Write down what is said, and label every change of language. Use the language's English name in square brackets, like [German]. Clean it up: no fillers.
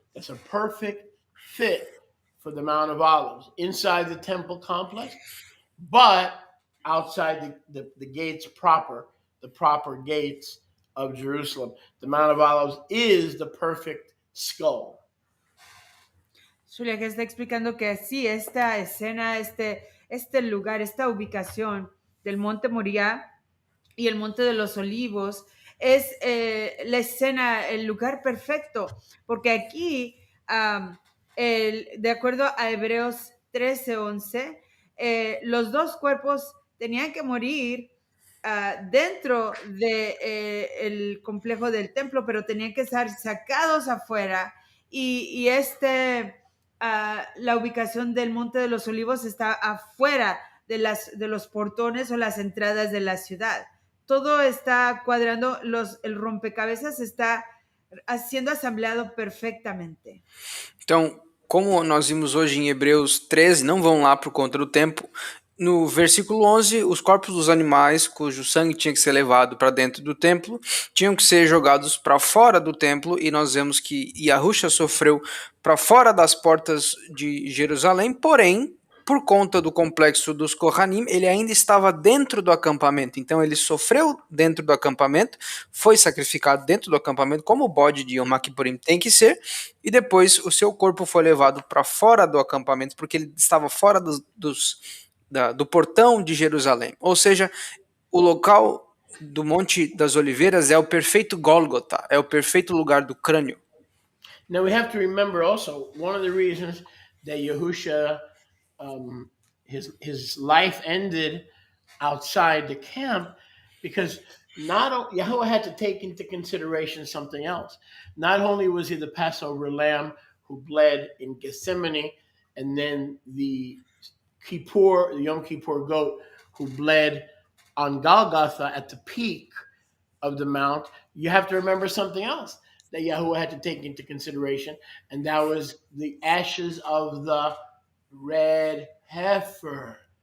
[English] That's a perfect fit for the Mount of Olives. Inside the temple complex, but outside the gates proper, the proper gates of Jerusalem. The Mount of Olives is the perfect skull. [Spanish] Julia, que está explicando que sí, esta escena, este lugar, esta ubicación del Monte Moriah y el Monte de los Olivos es la escena, el lugar perfecto, porque aquí, de acuerdo a Hebreos 13:11, los dos cuerpos tenían que morir dentro del complejo del templo, pero tenían que ser sacados afuera y la ubicación del Monte de los Olivos está afuera de los portones o las entradas de la ciudad. Todo está cuadrando, el rompecabezas está siendo asambleado perfectamente. [Portuguese] Então, como nós vimos hoje em Hebreus 13, não vão lá por conta do tempo. No versículo 11, os corpos dos animais cujo sangue tinha que ser levado para dentro do templo tinham que ser jogados para fora do templo, e nós vemos que Yahusha sofreu para fora das portas de Jerusalém, porém, por conta do complexo dos Kohanim, ele ainda estava dentro do acampamento. Então ele sofreu dentro do acampamento, foi sacrificado dentro do acampamento, como o bode de Yom Kippurim tem que ser, e depois o seu corpo foi levado para fora do acampamento, porque ele estava fora do portão de Jerusalém. Ou seja, o local do Monte das Oliveiras é o perfeito Gólgota, é o perfeito lugar do crânio. [English] Now we have to remember also one of the reasons that Yahusha, his life ended outside the camp, because Yahweh had to take into consideration something else. Not only was he the Passover lamb who bled in Gethsemane, and then the Yom Kippur goat who bled on Golgotha at the peak of the mount, you have to remember something else that Yahweh had to take into consideration, and that was the ashes of the red heifer.